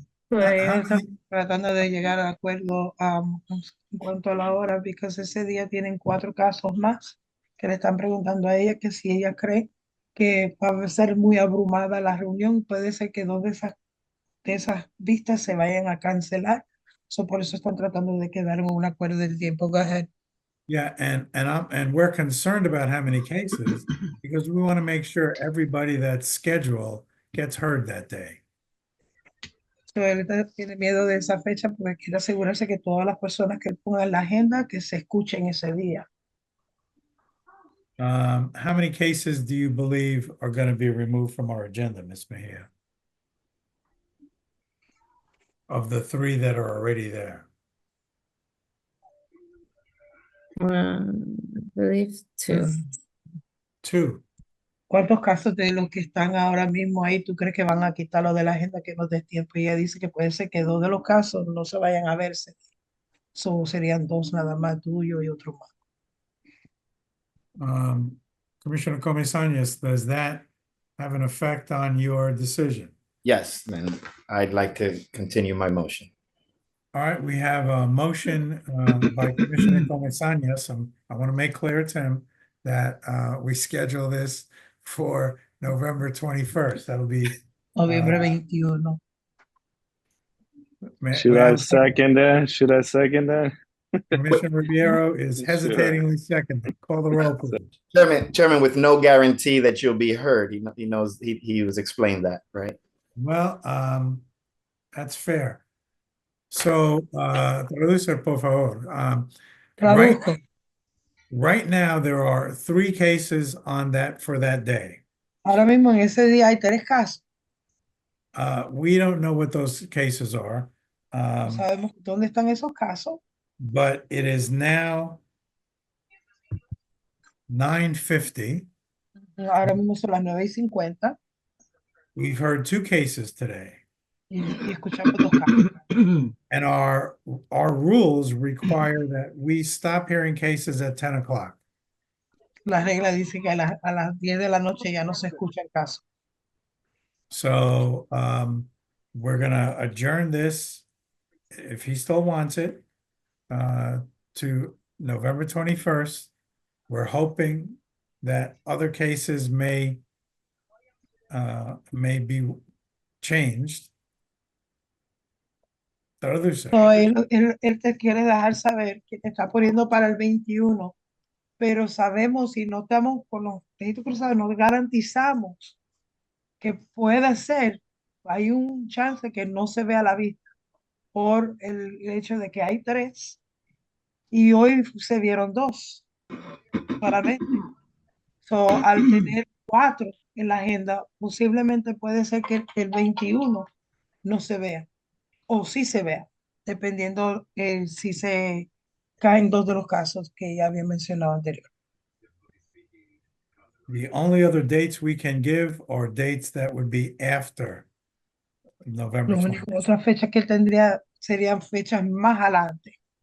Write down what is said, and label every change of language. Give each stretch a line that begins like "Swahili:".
Spanish: Están tratando de llegar a acuerdo en cuanto a la hora, porque ese día tienen 4 casos más que le están preguntando a ella que si ella cree que va a ser muy abrumada la reunión, puede ser que 2 de esas vistas se vayan a cancelar. So, por eso están tratando de quedar en un acuerdo del tiempo.
English: Go ahead. Yeah, and we're concerned about how many cases because we want to make sure everybody that's scheduled gets heard that day.
Spanish: So, él tiene miedo de esa fecha porque quiere asegurarse que todas las personas que él ponga en la agenda que se escuchen ese día.
English: How many cases do you believe are going to be removed from our agenda, Ms. Mejia? Of the 3 that are already there? I believe 2. 2.
Spanish: ¿Cuántos casos de los que están ahora mismo ahí tú crees que van a quitarlo de la agenda que nos dé tiempo? Y ella dice que puede ser que 2 de los casos no se vayan a verse. Serían 2 nada más, tuyo y otro más.
English: Commissioner Comesañas, does that have an effect on your decision? Yes, then I'd like to continue my motion. All right, we have a motion by Commissioner Comesañas. I want to make clear to him that we schedule this for November 21st. That'll be.
Spanish: Noviembre 21.
English: Should I second that? Should I second that? Commissioner Ribeiro is Should I? hesitatingly seconding. Call the roll, please. Chairman, with no guarantee that you'll be heard. He knows, he was explained that, right? Well, that's fair. So,
Spanish: traducer, por favor.
English: Right now, there are 3 cases on that for that day.
Spanish: Ahora mismo en ese día hay 3 casos.
English: We don't know what those cases are.
Spanish: No sabemos dónde están esos casos.
English: But it is now 9:50.
Spanish: Ahora mismo son las 9:50.
English: We've heard 2 cases today.
Spanish: Y escuchamos 2 casos.
English: And our rules require that we stop hearing cases at 10 o'clock.
Spanish: La regla dice que a las 10 de la noche ya no se escucha el caso.
English: So we're gonna adjourn this, if he still wants it, to November 21st. We're hoping that other cases may be changed.
Spanish: Traduce. No, él te quiere dejar saber que te está poniendo para el 21, pero sabemos, si no estamos con los registros cruzados, no garantizamos que pueda ser, hay un chance que no se vea a la vista por el hecho de que hay 3 y hoy se vieron 2 solamente. So, al tener 4 en la agenda, posiblemente puede ser que el 21 no se vea o sí se vea, dependiendo si se caen 2 de los casos que ya había mencionado anterior.
English: The only other dates we can give are dates that would be after November
Spanish: Las
English: 20th.
Spanish: únicas otras fechas que él tendría serían fechas más adelante.